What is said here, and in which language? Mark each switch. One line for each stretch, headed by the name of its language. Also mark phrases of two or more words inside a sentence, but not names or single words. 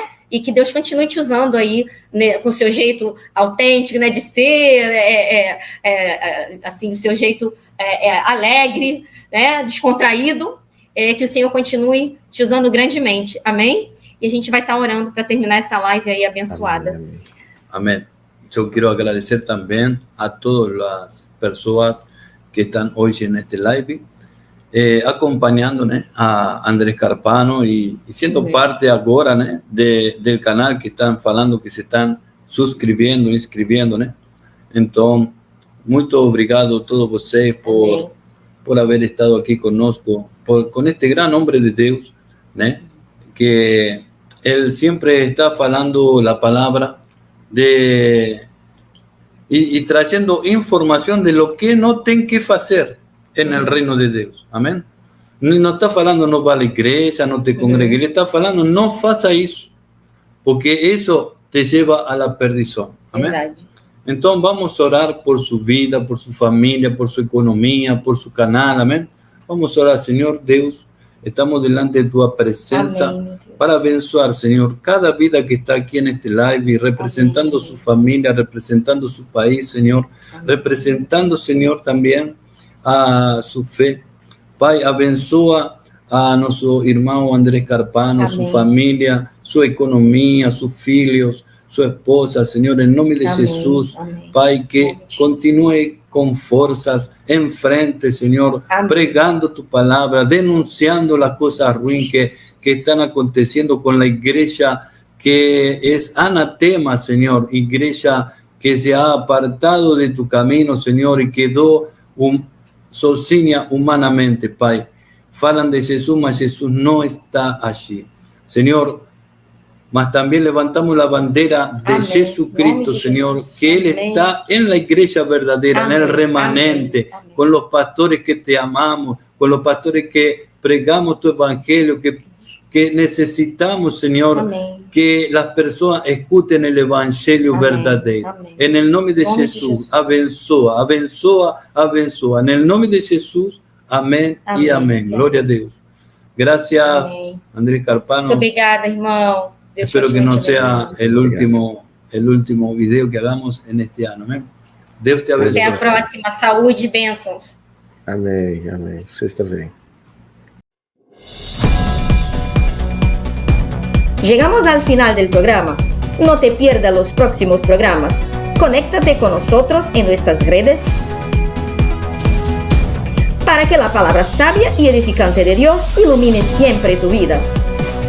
Portuguese: E que Deus continue te usando aí, né, com o seu jeito autêntico, né, de ser, assim, o seu jeito alegre, né, descontraído, que o Senhor continue te usando grandemente. Amém? E a gente vai estar orando para terminar essa live aí abençoada. Amém. Amém. Eu quero agradecer também a todas as pessoas que estão hoje neste live, acompañando, né, a Andrés Carpano
Spanish: y siendo parte
Portuguese: agora, né,
Spanish: del canal, que están falando que se están suscribiendo, inscribiendo,
Portuguese: né. Então, muito obrigado a todos vocês por
Spanish: haber estado aquí
Portuguese: conosco,
Spanish: con este gran hombre de
Portuguese: Deus, né,
Spanish: que él siempre está falando la palabra y trayendo información de lo que no tem que hacer en el reino de Dios. Amén. No está falando no va a la iglesia, no te congregue.
Portuguese: Ele está falando no faça isso,
Spanish: porque eso te lleva a la perdición. Amén. Verdade. Entonces vamos a orar por su vida, por su familia, por su economía, por su canal. Amén. Vamos a orar, Señor Dios. Estamos delante de tu presencia. Amén, para abençoar, Señor, cada vida que está aquí en este live, representando Amén. Su familia, representando su país, Señor, Amén. Representando, Señor, también a su fe.
Portuguese: Pai, abençoa a nosso irmão Andrés Carpano, Amém.
Spanish: Su familia, su economía, sus filhos, su esposa, Señor, en nombre de Amém. Jesús. Amém.
Portuguese: Pai,
Spanish: que continúe con fuerzas en frente, Señor, Amén. Pregando tu palabra, denunciando las cosas ruins que están aconteciendo con la iglesia, que es anatema, Señor, iglesia que se ha apartado de tu camino, Señor, y quedó sozinha humanamente, Pai. Falan de Jesús, mas Jesús no está allí. Señor, mas también levantamos la bandera de Amén. Jesucristo, Señor, que Él Amén. Está en la iglesia verdadera, Amén. En el remanente, Amén. Con los pastores que te amamos, con los pastores que pregamos tu evangelio, que necesitamos, Señor, Amén. Que las personas escuchen el evangelio Amén. Verdadero. Amén. En el nombre de Jesús,
Portuguese: abençoa, abençoa, abençoa.
Spanish: En el nombre de Jesús, amén, amén. Y amén. Gloria a Dios. Gracias, amén. Andrés Carpano.
Portuguese: Muito obrigada, irmão. Deus
Spanish: Espero que no sea el último video que hagamos en este año. Amén.
Portuguese: Deus te abençoe. Até a próxima. Saúde e bênçãos. Amém, amém. Vocês também.
Spanish: Llegamos al final del programa. No te pierdas los próximos programas. Conéctate con nosotros en nuestras redes para que la palabra sabia y edificante de Dios ilumine siempre tu vida.